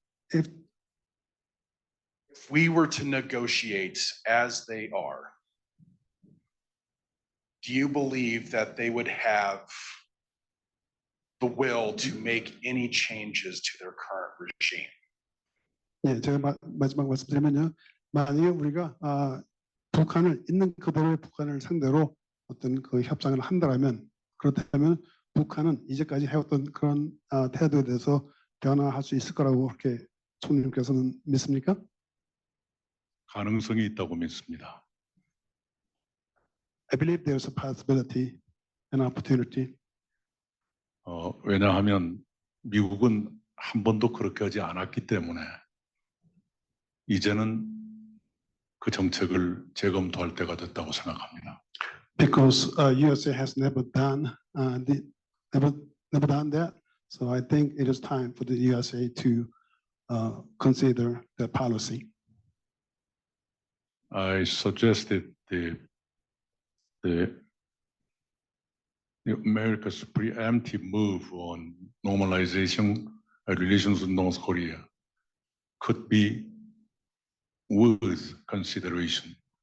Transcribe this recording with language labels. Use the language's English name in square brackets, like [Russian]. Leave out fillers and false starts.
[English] If we were to negotiate as they are, do you believe that they would have the will to make any changes to their current regime? [Korean] 예, 제가 마지막 말씀드리면요. 만약에 우리가 북한을 있는 그대로의 북한을 상대로 어떤 그 협상을 한다면 그렇다면 북한은 이제까지 해왔던 그런 태도에 대해서 변화할 수 있을 거라고 그렇게 총리님께서는 믿습니까? 가능성이 있다고 믿습니다. [English] I believe there's a possibility, an opportunity. [Korean] 왜냐하면 미국은 한 번도 그렇게 하지 않았기 때문에 이제는 그 정책을 재검토할 때가 됐다고 생각합니다. [English] Because USA has never done that, so I think it is time for the USA to consider the policy. I suggested the America's preemptive move on normalization relations with North Korea could be worth consideration.